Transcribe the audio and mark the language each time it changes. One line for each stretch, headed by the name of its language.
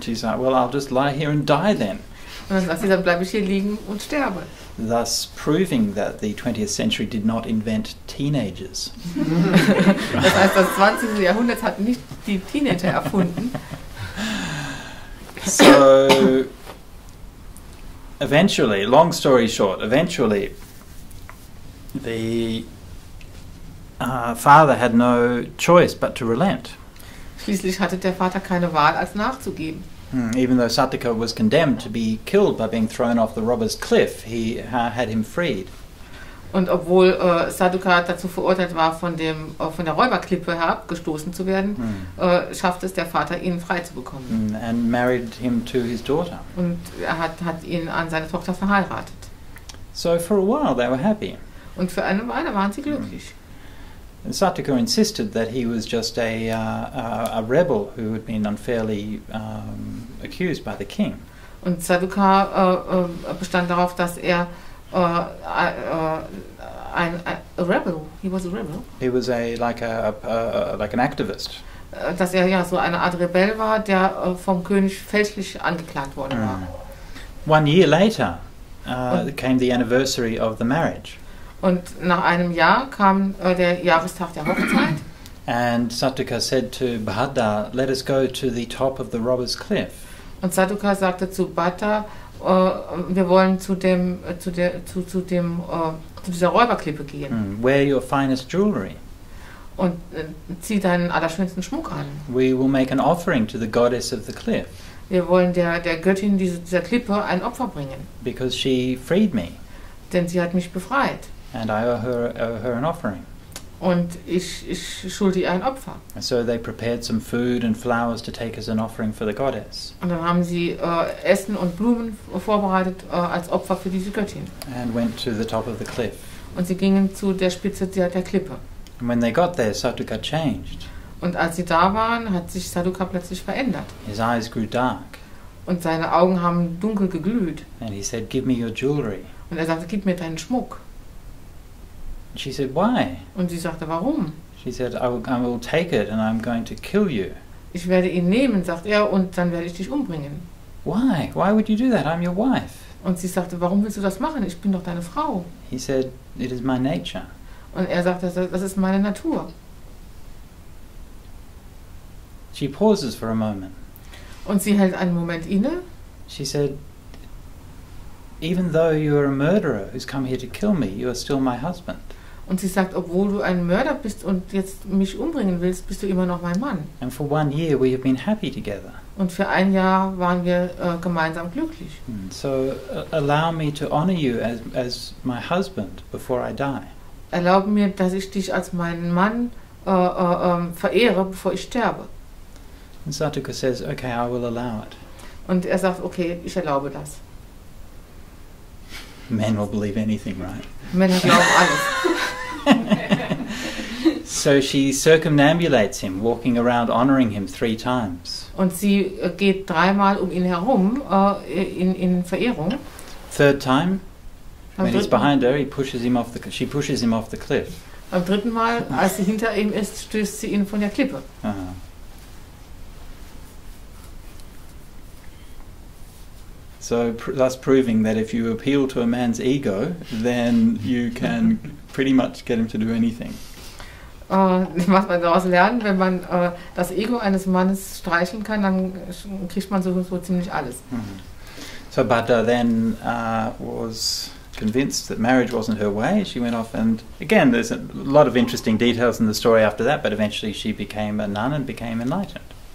English: She's like, "Well, I'll just lie here and die then."
German: Und dann sagt sie, dann bleibe ich hier liegen und sterbe.
English: Thus proving that the 20th century did not invent teenagers.
German: Das heißt, das 20. Jahrhundert hat nicht die Teenager erfunden.
English: So, eventually, long story short, eventually the father had no choice but to relent.
German: Schließlich hatte der Vater keine Wahl, als nachzugeben.
English: Even though Satduka was condemned to be killed by being thrown off the robber's cliff, he had him freed.
German: Und obwohl Satduka dazu verurteilt war, von der Räuberklippe herabgestoßen zu werden, schaffte es der Vater, ihn frei zu bekommen.
English: And married him to his daughter.
German: Und er hat ihn an seine Tochter verheiratet.
English: So for a while they were happy.
German: Und für eine Weile waren sie glücklich.
English: And Satduka insisted that he was just a rebel who had been unfairly accused by the king.
German: Und Satduka bestand darauf, dass er ein rebel.
English: He was a rebel. He was like an activist.
German: Dass er ja so eine Art Rebell war, der vom König fälschlich angeklagt worden war.
English: 1 year later came the anniversary of the marriage.
German: Und nach einem Jahr kam der Jahrestag der Hochzeit.
English: And Satduka said to Bhante, "Let us go to the top of the robber's cliff."
German: Und Satduka sagte zu Bhante, wir wollen zu dieser Räuberklippe gehen.
English: Wear your finest jewelry.
German: Und zieh deinen allerschönsten Schmuck an.
English: We will make an offering to the goddess of the cliff.
German: Wir wollen der Göttin dieser Klippe ein Opfer bringen.
English: Because she freed me.
German: Denn sie hat mich befreit.
English: And I owe her an offering.
German: Und ich schulde ihr ein Opfer.
English: And so they prepared some food and flowers to take as an offering for the goddess.
German: Und dann haben sie Essen und Blumen vorbereitet als Opfer für diese Göttin.
English: And went to the top of the cliff.
German: Und sie gingen zu der Spitze der Klippe.
English: And when they got there, Satduka changed.
German: Und als sie da waren, hat sich Satduka plötzlich verändert.
English: His eyes grew dark.
German: Und seine Augen haben dunkel geglüht.
English: And he said, "Give me your jewelry."
German: Und er sagte, gib mir deinen Schmuck.
English: And she said, "Why?"
German: Und sie sagte, warum?
English: She said, I will take it and I'm going to kill you."
German: Ich werde ihn nehmen, sagt er, und dann werde ich dich umbringen.
English: "Why? Why would you do that? I'm your wife."
German: Und sie sagte, warum willst du das machen? Ich bin doch deine Frau.
English: He said, "It is my nature."
German: Und er sagte, das ist meine Natur.
English: She pauses for a moment.
German: Und sie hält einen Moment inne.
English: She said, "Even though you are a murderer who's come here to kill me, you are still my husband."
German: Und sie sagt, obwohl du ein Mörder bist und jetzt mich umbringen willst, bist du immer noch mein Mann.
English: And for 1 year we have been happy together.
German: Und für ein Jahr waren wir gemeinsam glücklich.
English: So allow me to honor you as my husband before I die.
German: Erlaube mir, dass ich dich als meinen Mann verehre, bevor ich sterbe.
English: And Sataka says, "Okay, I will allow it."
German: Und er sagt, okay, ich erlaube das.
English: Men will believe anything, right?
German: Männer glauben alles.
English: So she circumambulates him, walking around honoring him 3 times.
German: Und sie geht 3-mal um ihn herum in Verehrung.
English: 3rd time,
German: Am
English: when he's
German: dritten-
English: behind her, she pushes him off the cliff.
German: Am 3. Mal, als sie hinter ihm ist, stößt sie ihn von der Klippe.
English: So thus proving that if you appeal to a man's ego, then you can pretty much get him to do anything.
German: Was man daraus lernen, wenn man das Ego eines Mannes streicheln kann, dann kriegt man so ziemlich alles.
English: So Bhante then was convinced that marriage wasn't her way. She went off, and again there's a lot of interesting details in the story after that, but eventually she became a nun and became enlightened.